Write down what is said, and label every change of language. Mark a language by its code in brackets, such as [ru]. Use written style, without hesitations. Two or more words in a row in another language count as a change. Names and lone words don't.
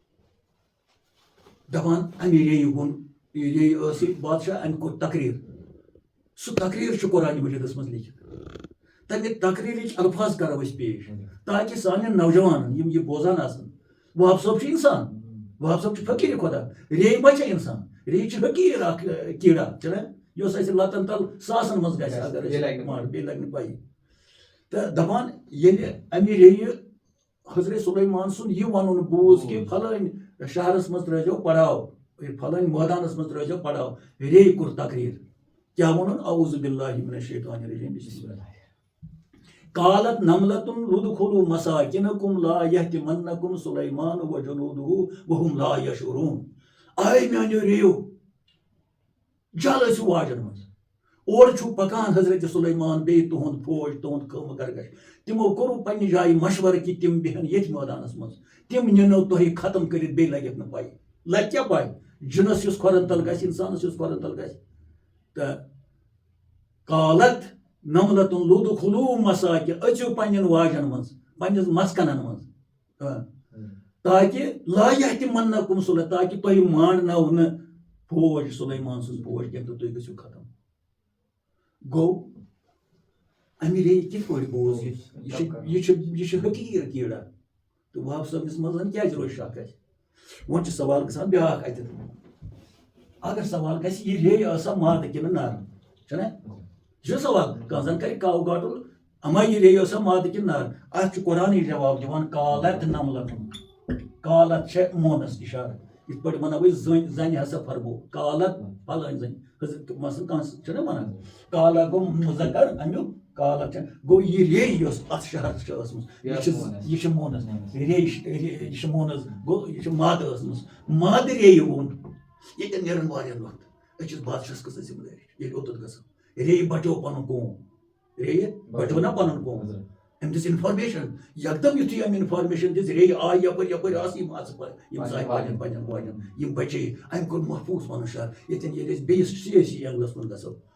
[ks] دپان اَمہِ ریٚیہِ ووٚن ریٚیہِ ٲس یہِ بادشاہ اَمہِ کوٚر تقریٖر سُہ تقریٖر چھُ قرآنِ مجیٖدس منٛز لیکھِتھ تَمہِ تقریٖرٕچ الفاظ کرو أسۍ پیش تاکہِ سانٮ۪ن نوجوانن یِم یہِ بوزان آسن وہب صٲب چھُ اِنسان وہب صٲب چھُ فقیٖر خۄدا ریٚیہِ ما چھےٚ اِنسان ریٚیہِ چھِ حقیٖر اکھ کیٖڑا چھُنہ یۄس اَسہِ لتن تل ساسن منٛز گژھِ اگر أسۍ مار بیٚیہِ لگہِ نہٕ پَیی تہٕ دپان ییٚلہِ اَمہِ ریٚیہِ حضرت سُلیمان سُنٛد یہِ وَنُن بوٗز کہِ فلٲنۍ شہرس منٛز ترٲیزیٚو پڑاو فلٲنۍ مٲدانس منٛز ترٲیزیٚو پڑاو ریٚیہِ کوٚر تقریٖر کیٛاہ ووٚنُن [ar] اعوذ باللہ من الشیطان الرجیم بسم اللہ قالت نملة ادخلوا مساكنكم لا يهتمنكم سليمان وجنوده وهم لا يشعرون [ks] آے میانیو ریٚیو جل ٲسِو واجن منٛز اورٕ چھُ پکان حضرت سُلیمان بیٚیہِ تُہُنٛد فوج تُہُنٛد خٲمہٕ خرگش تِمو کوٚرُو پننہِ جایہِ مشورٕ کہِ تِم بیٚہن ییٚتھۍ مٲدانس منٛز تِم نِنو تۄہہِ ختم کٔرِتھ بیٚیہِ لگٮ۪کھ نہٕ پاے لگہِ کیٛاہ پاے جِنس یُس کھۄرن تل گژھِ اِنسانس یُس کھۄرن تل گژھِ تہٕ [ar] قالت نملة ادخلوا مساکن [ks] أژِو پننٮ۪ن واجن منٛز پننِس مسکنن منٛز تاکہِ [ar] لا یہتمنکم [ks] سُلے تاکہِ تۄہہِ ماننو نہٕ فوج سُلیمان سٕنٛز فوج کینٛہہ تہٕ تُہۍ گٔژھِو ختم گوٚو اَمہِ ریٚیہِ کِتھ پٲٹھۍ بوٗز یہِ چھُ حقیٖر کیٖڑا تہٕ وہب صٲبنِس منٛز کیازِ روزِ شک اَسہِ وۄنۍ چھُ سوال گژھان بیٛاکھ اَتٮ۪تھ اگر سوال گژھِ یہِ ریٚیہِ ٲسا مادٕ کِنہٕ نر چھُنہ یہِ چھُ سوال کانٛہہ زَن کَرِ کاو گاٹُل اما یہِ ریٚیہِ ٲسا مادٕ کِنہٕ نار اَتھ چھُ قرآنٕے جواب دِوان [ar] قالت نملتُن [ks] قالت چھےٚ مونَس اِشارٕ یِتھ پٲٹھۍ وَنو أسۍ زَنہِ ہسا فرمو قالت پھلٲنۍ زَنہِ مثلاً کانٛہہ چھُنہ وَنان قالا گوٚو مُذکر امیُک قالت چھےٚ گوٚو یہِ ریٚیہِ یۄس اَتھ شہر چھِ ٲسمٕژ یہِ چھِ مونَس ریٚیہِ یہِ چھِ مونَس گوٚو یہِ چھِ مادٕ ٲسمٕژ مادٕ ریٚیہِ ووٚن ییٚتٮ۪ن نیران واریاہ وقت أکِس بادشاہس کۭژاہ ذمہٕ دٲری چھِ ییٚلہِ اوٚتَتھ گژھو ریٚیہِ بَچو پَنُن قوم ریٚیہِ بَچو نا پَنُن قوم أمۍ دِژ اِنفارمیشن یکدم یُتھُے أمۍ اِنفارمیشن دِژ ریٚیہِ آیہِ یَپٲرۍ یَپٲرۍ آسہٕ یِم آسہٕ یِم زاے پَنٕنٮ۪ن پَنٕنٮ۪ن واجٮ۪ن یِم بَچے أمۍ کوٚر محفوٗظ پَنُن شہر ییٚتٮ۪ن ییٚلہِ أسۍ بیٚیِس سِیٲسی اینٛگلَس کُن گژھو